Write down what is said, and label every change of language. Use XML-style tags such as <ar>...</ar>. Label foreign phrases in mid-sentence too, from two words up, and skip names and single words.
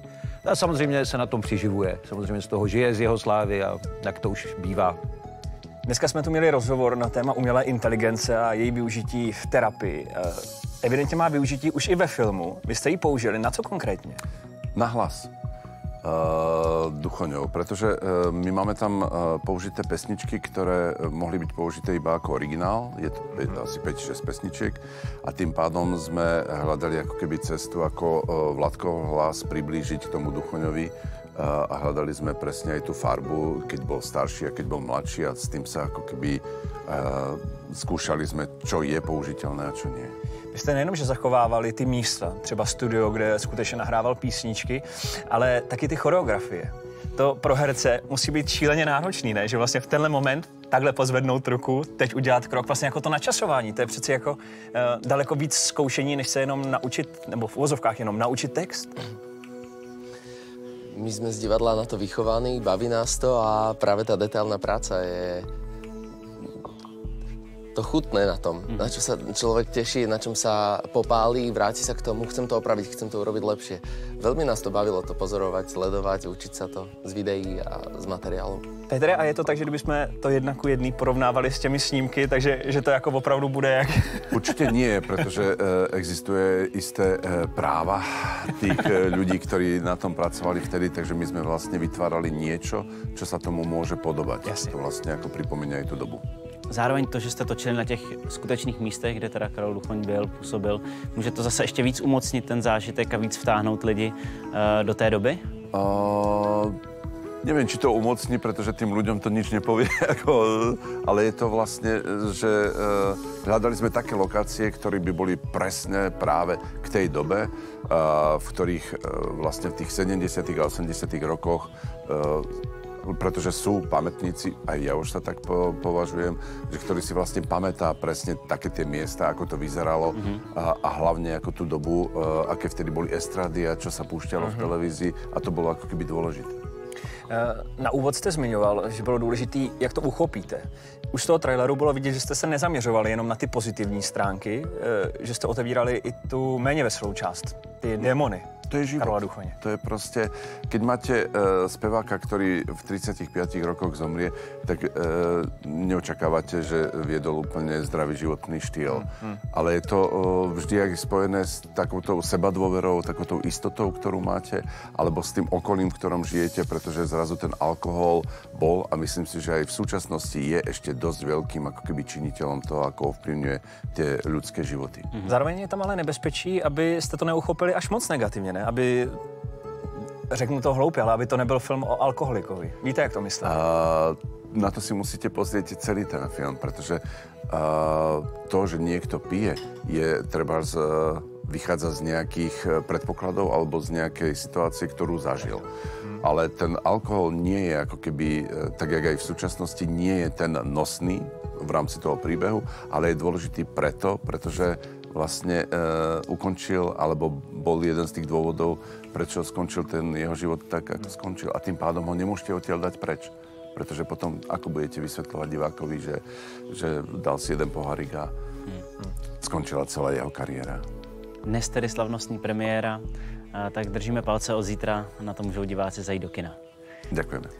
<cs>A samozřejmě se na tom přiživuje. Samozřejmě z toho žije, z jeho slávy a jak to už bývá. Dneska jsme tu měli rozhovor na téma umělé inteligence a její využití v terapii. Evidentně má využití už i ve filmu. Vy jste ji použili. Na co konkrétně?</cs> <sk>Na hlas. Duchoňov, pretože my máme tam použité pesničky, ktoré mohli byť použité iba ako originál. Je to asi 5-6 pesničiek a tým pádom sme hľadali ako keby cestu, ako Vladkov hlas priblížiť k tomu Duchoňovi a hľadali sme presne aj tú farbu, keď bol starší a keď bol mladší a s tým sa ako keby skúšali sme, čo je použiteľné a čo nie.</sk> <cs>Vy jste nejenom, že zachovávali ty místa, třeba studio, kde skutečně nahrával písničky, ale taky ty choreografie. To pro herce musí být šíleně náročný, ne? Že vlastně v tenhle moment takhle pozvednout ruku, teď udělat krok, vlastně jako to načasování. To je přeci jako daleko víc zkoušení, než se jenom naučit, nebo v uvozovkách jenom naučit text. My jsme z divadla na to vychovaní, baví nás to</cs> <sk>a právě ta detailná práca je to chutné na tom, na čo sa človek teší, na čom sa popálí, vráti sa k tomu, chcem to opraviť, chcem to urobiť lepšie. Veľmi nás to bavilo to pozorovať, sledovať, učiť sa to z videí a z materiálu.</sk> <cs>Petre, a je to tak, že kdybychom to 1:1 porovnávali s těmi snímky, takže že to jako opravdu bude jak...</cs> <sk>Určite nie, pretože existuje isté práva tých ľudí, ktorí na tom pracovali vtedy, takže my sme vlastne vytvárali niečo, čo sa tomu môže podobať. Jasne. To vlastne ako pripomíňa aj tú dobu.</sk> <cs>Zároveň to, že jste točili na těch skutečných místech, kde teda Karol Duchoň byl, působil, může to zase ještě víc umocnit ten zážitek a víc vtáhnout lidi do té doby?</cs> <sk>Neviem, či to umocní, pretože tým ľuďom to nič nepovie, ale je to vlastne, že hľadali sme také lokácie, ktoré by boli presne práve k tej dobe, v ktorých vlastne v tých 70. a 80. rokoch pretože sú pamätníci, aj ja už sa tak považujem, že ktorí si vlastne pamätá presne také tie miesta, ako to vyzeralo a hlavne ako tú dobu, aké vtedy boli estrady a čo sa púšťalo v televízii a to bolo ako keby dôležité.</sk> <cs>Na úvod jste zmiňoval, že bylo důležitý, jak to uchopíte. Už z toho traileru bylo vidět, že jste se nezaměřovali jenom na ty pozitivní stránky, že jste otevírali i tu méně veselou část, ty démony. To je život. Karola Duchoně.</cs> <sk>To je proste, keď máte speváka, ktorý v 35 rokoch zomrie, tak neočakávate, že viedol úplne zdravý životný štýl. Ale je to vždy aj spojené s takoutou sebadôverou, takoutou istotou, ktorú máte, alebo s tým okolím, v ktorom žijete, pretože zrazu ten alkohol bol a myslím si, že aj v súčasnosti je ešte dosť veľkým ako keby činiteľom toho, ako ovplyvňuje tie ľudské životy.</sk> <cs>Zároveň je tam ale nebezpečí, abyste to neuchopili až moc negativně, ne? Aby, řeknu to hloupě, ale aby to nebyl film o alkoholikovi. Víte, jak to myslím?</cs> <sk>Na to si musíte pozrieť celý ten film, pretože to, že niekto pije, je treba vychádza z nejakých predpokladov alebo z nejakej situácie, ktorú zažil. Ale ten alkohol nie je ako keby, tak jak aj v súčasnosti, nie je ten nosný v rámci toho príbehu, ale je dôležitý pretože vlastne ukončil, alebo bol jeden z tých dôvodov, prečo skončil ten jeho život tak, ako skončil. A tým pádom ho nemôžete odtiaľ dať preč. Pretože potom, ako budete vysvetľovať divákovi, že dal si jeden pohárik a skončila celá jeho kariéra.</sk> <cs>Dnes tedy slavnostní premiéra, tak držíme palce od zítra, na to můžou diváci zajít do kina.</cs> <sk>Ďakujeme.</sk>